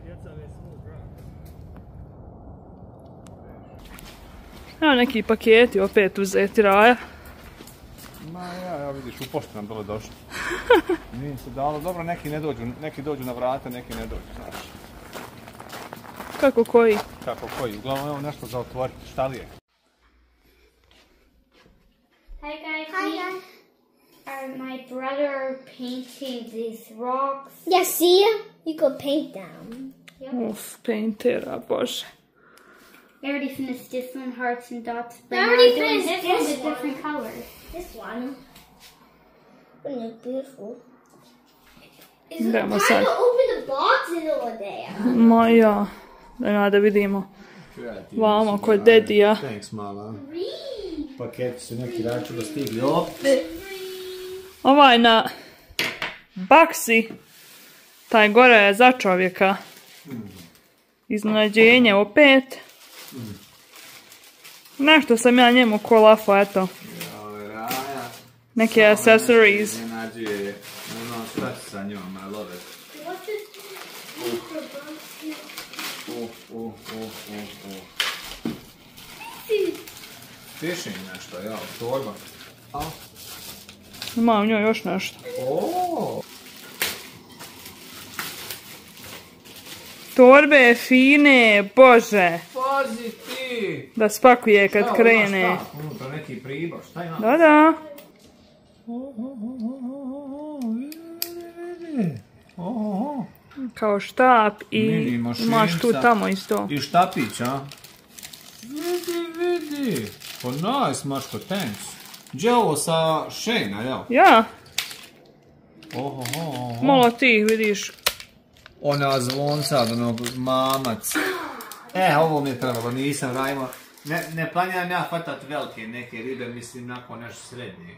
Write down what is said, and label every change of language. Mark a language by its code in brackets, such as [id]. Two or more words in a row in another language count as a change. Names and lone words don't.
[bs] Evo neki paketi opet uzeti, Raja. Ma ja vidiš, u poštu nam dole došli. Nije se dalo, dobro, neki dođu na vrata, neki ne dođu, znaš. Kako koji? Kako koji, uglavnom evo nešto za otvoriti, šta li je? [en] Hi guys. My brother painting these rocks. Yeah, see? You could paint them. [bs] Uf, paintera, bože. [en] I already finished this one, hearts and dots. But I now already I'm doing finished this one this with one. different colors. This one. Wouldn't it beautiful? Is it [bs] Idemo [en] time [bs] sad. [en] to open the box in over there? [bs] Ma ja. Da vidimo. Vamo kod dedija. [en] Thanks, mama. [bs] Paketi su neki računo stigli opet. Ovaj na Baksi, taj gore je za čovjeka. Iznenađenje opet. Nešto sam ja njemu kolafo, eto. Neke accessories. Iznenađuje, ono šta će sa njom, [en] I love it. [bs] Fishing nešto, ja, torba. Ima u njoj još nešto. Torbe fine, bože. Pazi ti! Da spakuje kad krene. Unutra neki pribor, šta ima? Da. Kao štap i imaš tu tamo isto. I štapić, a? Vidi. Pa nice, Maško, thanks. Gdje je ovo sa Shane-a, jel? Ja. Oho. Malo ti vidiš. Ona zvonca od onog mamac. Ovo mi je trebalo, nisam rajmo. Ne planiram ja fatat velike neke ribe, mislim nakon nešto srednje.